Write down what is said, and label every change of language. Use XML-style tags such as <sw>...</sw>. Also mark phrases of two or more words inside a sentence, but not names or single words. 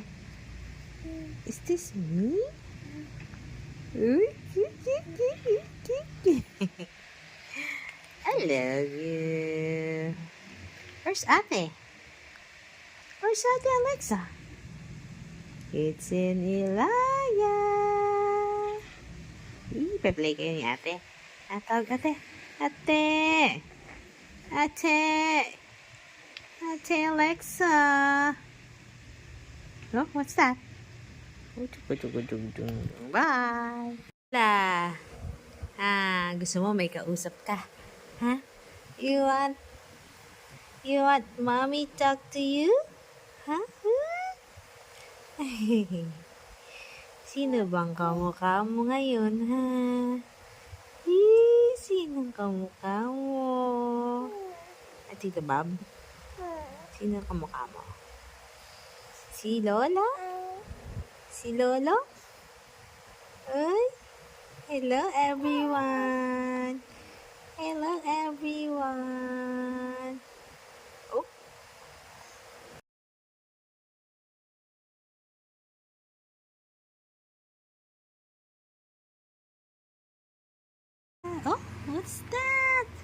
<en>Is this me? I love you. Where's Ate? Where's Ate Alexa? It's in Ilaya.</en> <tl>Ipa-play kayo ni Ate. Tawag Ate. Ate. Ate. Ate Alexa.</tl> <en>Oh, what's that? Bye.</en> <tl>La. Gusto mo may kausap ka? Ha?</tl> <en>You want mommy talk to you?</en> <tl>Ha? Sino bang kamukha mo ngayon, ha? Sinong kamukha mo? Tito Bob? Sino kamukha mo? Si Lola? Si Lolo? Ay?</tl> <en>Hello, everyone! Hello, everyone! Oh. Oh, what's that?</en>